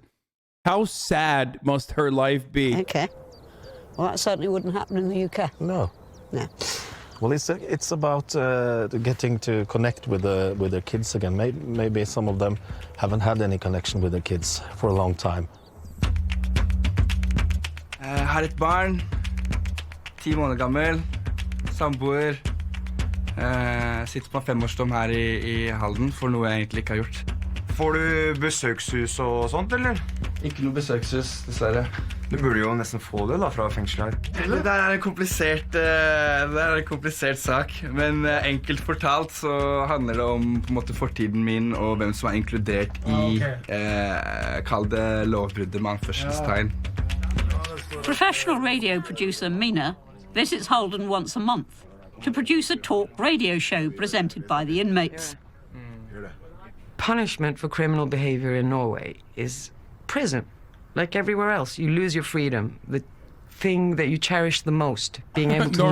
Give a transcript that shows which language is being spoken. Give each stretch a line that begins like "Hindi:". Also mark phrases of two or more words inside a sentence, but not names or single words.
English: How sad must her life be? Okay. Well, that certainly wouldn't happen in the UK. No. No. Well, it's about getting to connect with their kids again. Maybe some of them haven't had any connection with their kids for a long time.
Norwegian: Har et barn, 10 måneder gammel, samboer. Sitter på en 5-årsdom her i Halden for noe jeg egentlig ikke har gjort. Får du besøkshus og sånt, eller? Ikke noe besøkshus, dessverre. Du burde jo nesten få det da, fra fengsel her. Det der er en komplisert sak, men enkelt fortalt så handler det om på en måte fortiden min og hvem som er inkludert i, kall det lovbruddet med anførselstegn.
English: Professional radio producer Mina visits Holden once a month to produce a talk radio show presented by the inmates. punishment for criminal behavior in Norway is prison. Like everywhere else, you lose your freedom. The thing that you cherish the most, being able to